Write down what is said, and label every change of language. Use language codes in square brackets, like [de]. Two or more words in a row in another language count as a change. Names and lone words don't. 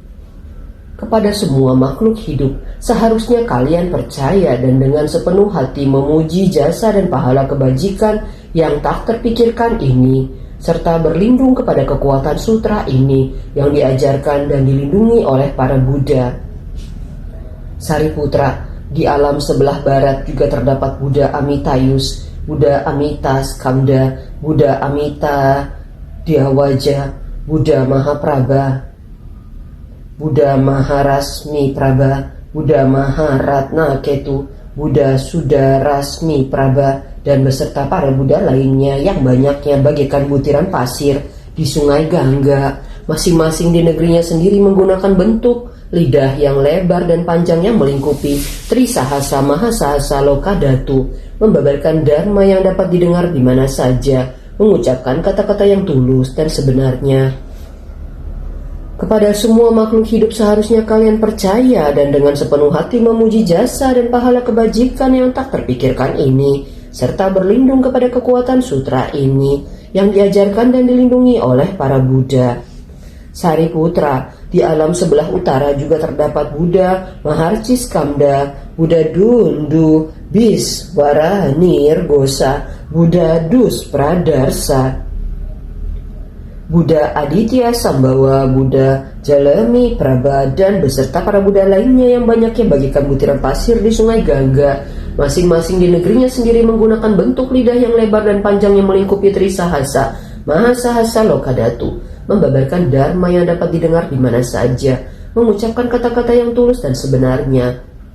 [id] Kepada semua makhluk hidup seharusnya kalian percaya dan dengan sepenuh hati memuji jasa dan pahala kebajikan yang tak terpikirkan ini, serta berlindung kepada kekuatan sutra ini yang diajarkan dan dilindungi oleh para Buddha. Sariputra, di alam sebelah barat juga terdapat Buddha Amitayus, Buddha Amita Skanda, Buddha Amita Dyawaja, Buddha Mahaprabha, Buddha Maharasmi Prabha, Buddha Maharatna Ketu, Buddha Sudarasmi Prabha, dan beserta para Buddha lainnya yang banyaknya bagaikan butiran pasir di sungai Gangga, masing-masing di negerinya sendiri menggunakan bentuk lidah yang lebar dan panjang yang melingkupi Trisahasa Mahasahasa Lokadatu, membabarkan dharma yang dapat didengar di mana saja, mengucapkan kata-kata yang tulus dan sebenarnya. Kepada semua makhluk hidup seharusnya kalian percaya dan dengan sepenuh hati memuji jasa dan pahala kebajikan yang tak terpikirkan ini, serta berlindung kepada kekuatan sutra ini yang diajarkan dan dilindungi oleh para Buddha. Sariputra, di alam sebelah utara juga terdapat Buddha Maharciskamda, Buddha Dundu Biswaranir Gosa, Buddha Dus Pradarsa, Buddha Aditya Sambawa, Buddha Jalemi Prabha, dan beserta para Buddha lainnya yang banyaknya bagaikan butiran pasir di sungai Gangga, masing-masing di negerinya sendiri menggunakan bentuk lidah yang lebar dan panjang yang melingkupi Trisahasa Mahasahasa Lokadatu, membabarkan dharma yang dapat didengar di mana saja, mengucapkan kata-kata yang tulus dan sebenarnya.